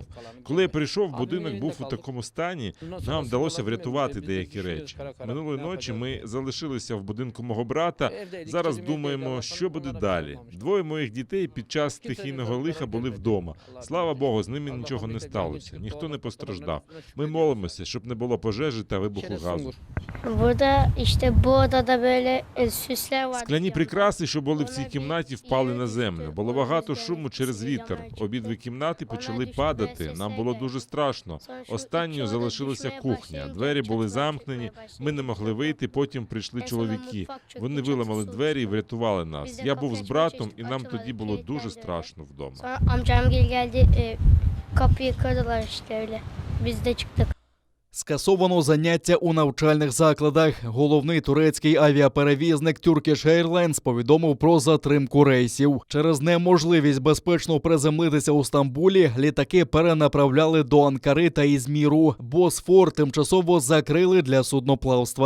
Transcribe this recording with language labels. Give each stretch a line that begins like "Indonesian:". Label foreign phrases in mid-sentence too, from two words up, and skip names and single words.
Ukrainian: Коли я прийшов, будинок був у такому стані, нам вдалося врятувати деякі речі. Минулої ночі ми залишилися в будинку мого брата. Зараз думаємо, що буде далі. 2 моїх дітей під час стихійного лиха були вдома. Слава Богу, з ними нічого не сталося. Ніхто не постраждав. Ми молимося, щоб не було пожежі та вибуху газу.
Turkish: Burada işte bu odada böyle süsler var.
Ukrainian: Скляні прикраси, що були в цій кімнаті, впали на землю. Було багато шуму через вітер. Обидві кімнати почали падати. Нам було дуже страшно. Останньою залишилася кухня. Двері були замкнені, ми не могли вийти, потім прийшли чоловіки. Вони виламали двері і врятували нас. Я був з братом, і нам тоді було дуже страшно вдома.
Turkish: Sonra amcamgil geldi, kapıyı kırdılar işte öyle. Biz de çıktık.
Ukrainian: Скасовано заняття у навчальних закладах. Головний турецький авіаперевізник Turkish Airlines повідомив про затримку рейсів. Через неможливість безпечно приземлитися у Стамбулі літаки перенаправляли до Анкари та Ізміру. Босфор тимчасово закрили для судноплавства.